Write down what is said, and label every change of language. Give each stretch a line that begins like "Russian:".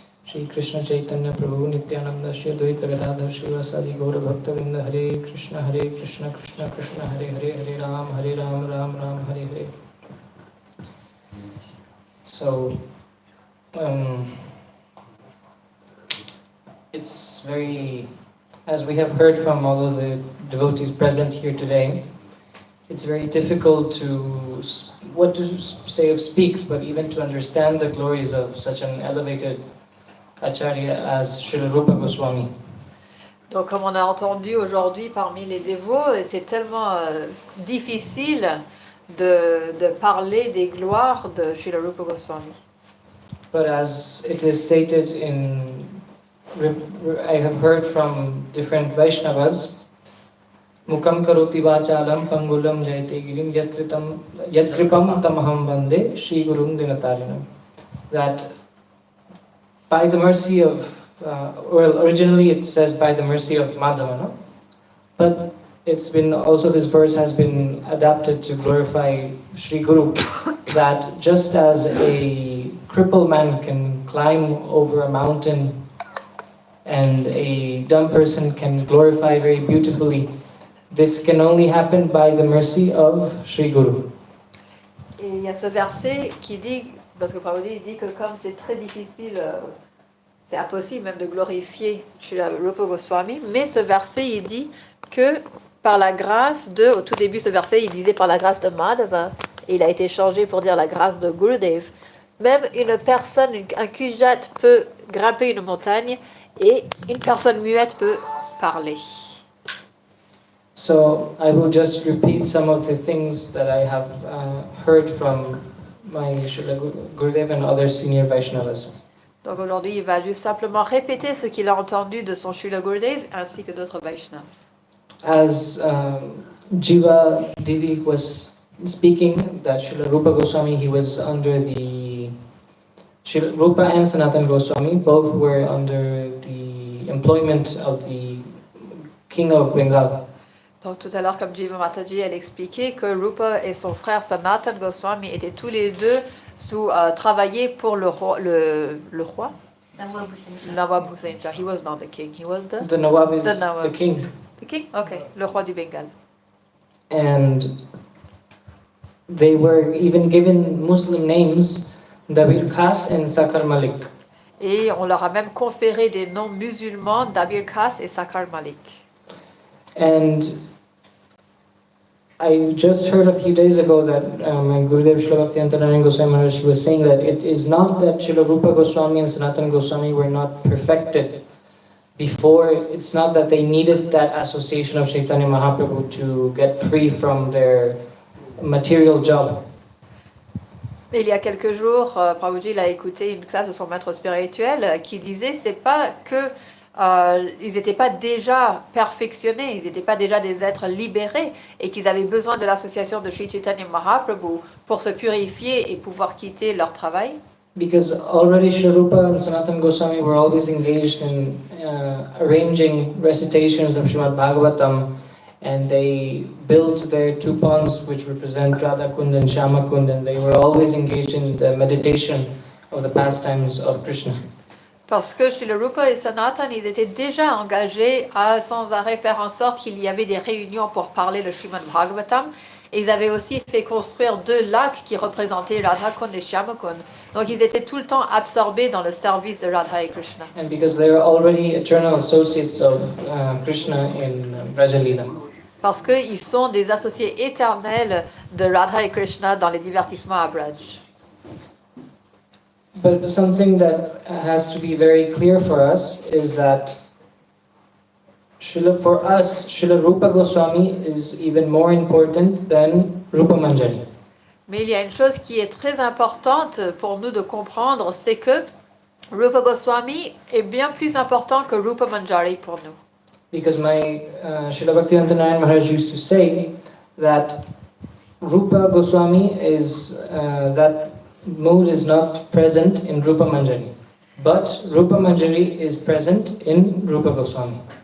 Sanskrit: श्री कृष्ण चैतन्य प्रभु नित्यानंद श्री अद्वैत गदाधर श्रीवासादि गौर भक्तवृंद हरे Krishna Krishna Krishna Hare Hare Hare Ram Ram Ram Hare Hare.
English: So it's very, as we have heard from all of the devotees present here today, it's very difficult to, what to say of speak, but even to understand the glories of such an elevated Acharya as Srila Rupa Goswami.
French: Donc comme on a entendu aujourd'hui parmi les dévots, c'est tellement difficile de parler des gloires de Srila Rupa Goswami.
English: But as it is stated in, I have heard from different Vaishnavas
Sanskrit: Mukam karoti vachalam pangulam jayate girim yatripam tamaham vande Shri Gurum Dinatarinam.
English: That by the mercy of, originally it says by the mercy of Madhava, no? But it's been also, this verse has been adapted to glorify Shri Guru, that just as a crippled man can climb over a mountain and a dumb person can glorify very beautifully, this can only happen by the mercy of Shri Guru.
French: Et il y a ce verset qui dit, parce que Prabhupada dit que comme c'est très difficile, c'est impossible même de glorifier Srila Rupa Goswami, mais ce verset il dit que par la grâce de, au tout début ce verset il disait par la grâce de Madhava, et il a été changé pour dire la grâce de Gurudev, même une personne, un kujat peut grimper une montagne et une personne muette peut parler.
English: So I will just repeat some of the things that I have heard from my Srila Gurudev and other senior Vaishnavas.
French: Donc aujourd'hui, il va juste simplement répéter ce qu'il a entendu de son Srila Gurudev ainsi que d'autres Vaishnavas.
English: As Jiva Didi was speaking, that Srila Rupa Goswami, he was under the Srila Rupa and Sanatan Goswami, both were under the employment of the King of Bengal.
French: Donc tout à l'heure, comme Jiva Mataji, elle expliquait que Rupa et son frère Sanatan Goswami étaient tous les deux travaillaient pour le roi.
English: Nawab Hussain Shah. He was not the king. He was The Nawab is the Nawab. the king. The king? Okay.
French: Le roi du Bengale.
English: And they were even given Muslim names, Dabir Khas and Sakar Malik.
French: Et on leur a même conféré des noms musulmans, Dabir Khas et Sakar Malik.
English: And I just heard a few days ago that my Gurudev Srila Bhaktivedanta Goswami Maharaj, he was saying that it is not that Srila Rupa Goswami and Sanatana Goswami were not perfected before. It's not that they needed that association of Chaitanya Mahaprabhu to get free from their material job.
French: Et il y a quelques jours, Prabhuji il a écouté une classe de son maître spirituel qui disait c'est pas que ils n'étaient pas déjà perfectionnés, ils n'étaient pas déjà des êtres libérés et qu'ils avaient besoin de l'association de Sri Chaitanya Mahaprabhu pour se purifier et pouvoir quitter leur travail.
English: Because already Sri Rupa and Sanatana Goswami were always engaged in arranging recitations of Srimad Bhagavatam, and they built their two ponds which represent Radha Kund and Shama Kund, and they were always engaged in the meditation of the pastimes of Krishna.
French: Parce que chez le Rupa et Sanatan, ils étaient déjà engagés à sans arrêt faire en sorte qu'il y avait des réunions pour parler le Srimad Bhagavatam. Et ils avaient aussi fait construire 2 lacs qui représentaient Radha Kund et Shama Kund. Donc ils étaient tout le temps absorbés dans le service de Radha et Krishna.
English: And because they were already eternal associates of Krishna in Brajalila.
French: Parce qu'ils sont des associés éternels de Radha et Krishna dans les divertissements à Braj.
English: But something that has to be very clear for us is that for us, Srila Rupa Goswami is even more important than Rupa Manjari.
French: Mais il y a une chose qui est très importante pour nous de comprendre, c'est que Rupa Goswami est bien plus important que Rupa Manjari pour nous.
English: Because my Srila Bhaktivedanta Maharaj used to say that Rupa Goswami is that mood is not present in Rupa Manjari, but Rupa Manjari is present in Rupa Goswami.